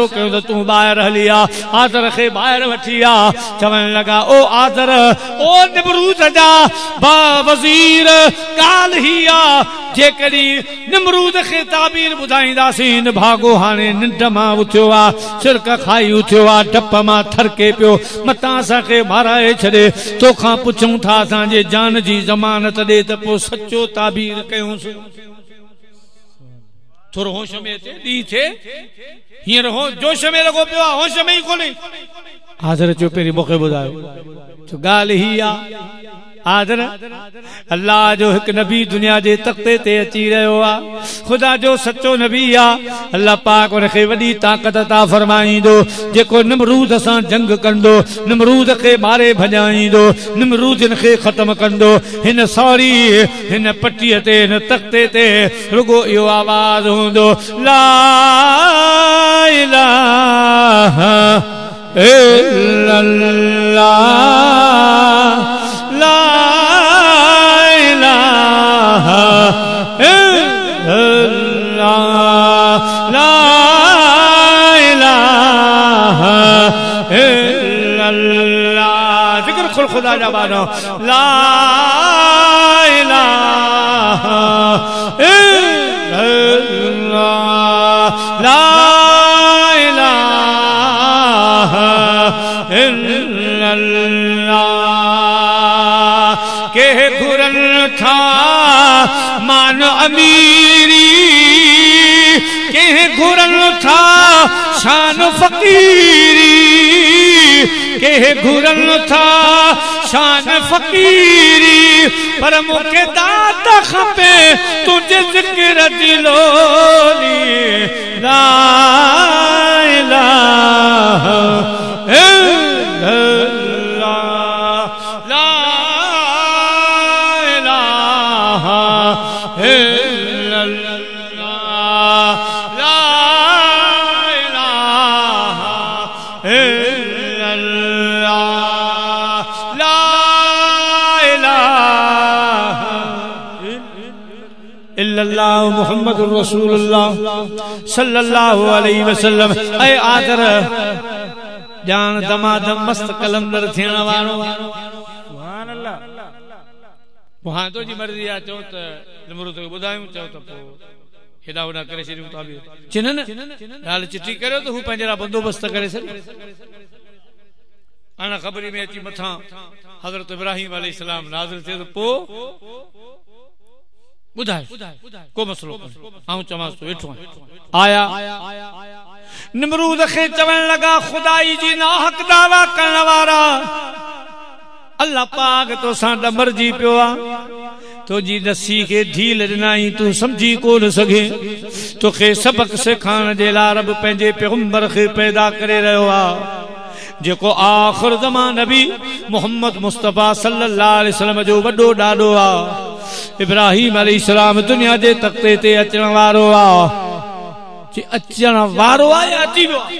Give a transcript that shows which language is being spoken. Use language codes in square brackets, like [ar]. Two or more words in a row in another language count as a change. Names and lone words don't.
[sd] कयो त तूं ॿाहिरि हली आ आदर खे ॿाहिरि वठी आ चवण लॻा ओ आदर ओ नमरूद जा वज़ीर ॻाल्हि ही आ जेकॾहिं नमरूद खे ताबीर ॿुधाईंदासीं न भागो हाणे निंड मां उथियो आ सिरक खाई उथियो आ डप मां थरके पियो मतां असांखे माराए छॾे तोखां पुछूं था असांजे जान जी ज़मानत ॾे त पोइ सचो ताबीर कयूंसि थोरो होश में अचे ॾींहुं थिए हींअर जोश में लॻो पियो आहे होश में ई कोन्हे हाज़िर चयो पहिरीं मूंखे ॿुधायो ॻाल्हि ही आ आदर अल्लाह जो एक नबी दुनिया जे तख्ते ते अची रहियो आ खुदा जो सच्चो नबी आ अल्लाह पाक उनखे वॾी ताक़त अता फरमाईंदो जेको निमरूद सां जंग कंदो निमरूद खे मारे भॼाईंदो निमरूद खे ख़त्म कंदो हिन सॉरी हिन पटीअ ते हिन तख्ते ते रुगो इहो आवाज़ हूंदो ला [ar] إله إلا الله لا إله إلا الله لا إله إلا الله [sd] जिक्र खुल खुदा जा बानो [ar] لا إله إلا الله لا إله [sd] इल्लल्लाह के घुरन था मान अमीरी के घुरन था शान फकीरी के घुरन था शान फकीरी पर मुखे दात खपे तुझे जिक्र दिलोरी ला [ar] إله إلا الله لا إله إلا الله لا إله إلا الله لا إله إلا الله محمد رسول الله صلى الله عليه وسلم [sd] ऐ आदर जान दमादम मस्त कलंदर थियण वारो [ar] سبحان الله [sd] वहां तो जी मर्जी आ चो त निमरूद खे ॿुधायूं चओ त पोइ हेॾा होॾा करे छॾियूं था बि चिन्हनि हाल चिठी करियो त हू पंहिंजा बंदोबस्त करे सघे अना ख़बरी में अची मथां हज़रत इब्राहिम अलैहिस्सलाम नाज़िल थिए त पोइ ॿुधाए को मसलो आऊं चवांसि तो वेठो आया निमरूद खे चवण लगा खुदाई जी नाहक दावा करण वारा अल्लाह पाक तो सां मरजी पियो आ तो जी नसी के ढील ॾिनाई तू समझी कोन सघे तोखे सबक सिखाइण जे लाइ रब पंहिंजे पैगंबर खे पैदा करे रहियो आ जेको आखिर ज़मान नबी मोहम्मद मुस्तफा [ar] صلى الله عليه وسلم [sd] जो वॾो ॾाॾो आ इब्राहिम अलैहिस्सलाम दुनिया जे तख्ते ते अचण वारो आ अचण वारो आ या अची वियो